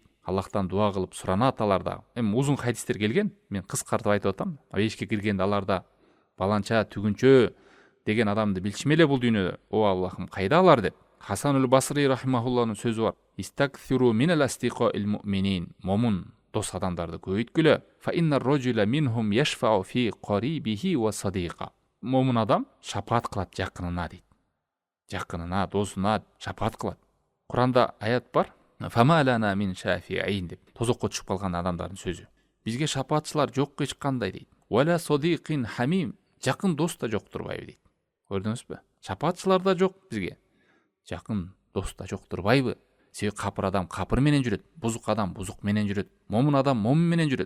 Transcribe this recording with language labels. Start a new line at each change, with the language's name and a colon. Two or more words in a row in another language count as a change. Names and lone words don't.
Kyrgyz: Аллахтан дуа кылып суранат алар дагы. Эми узун хадистер келген, мен кыскартып айтып атам. Эшикке киргенде аларда баланча, түгүнчө деген адамды билчиме эле бул дүйнөдө. О Аллахым, кайда алар деп. Хасанул Басри рахимахуллахнын сөзү бар.
Arabic: استكثروا من الأصدقاء المؤمنين.
Kyrgyz: Момун дос адамдарды көбөйткүлө.
Arabic: فإن الرجل منهم يشفع في قريبه وصديقه.
Kyrgyz: Момун адам шапаат кылат жакынына дейт. Жакынына, досуна шапаат кылат. Куранда аят бар.
Arabic: فما لنا من شافعين деп.
Kyrgyz: Тозокко түшүп калган адамдардын сөзү. Бизге шапаатчылар жок эч кандай дейт.
Arabic: ولا صديق حميم.
Kyrgyz: Жакын дос да жок турбайбы дейт. Көрдүңүзбү? Шапаатчылар да жок бизге. Жакын дос да жок турбайбы? Себеби капыр адам капыр менен жүрөт, бузук адам бузук менен жүрөт, момун адам момун менен жүрөт.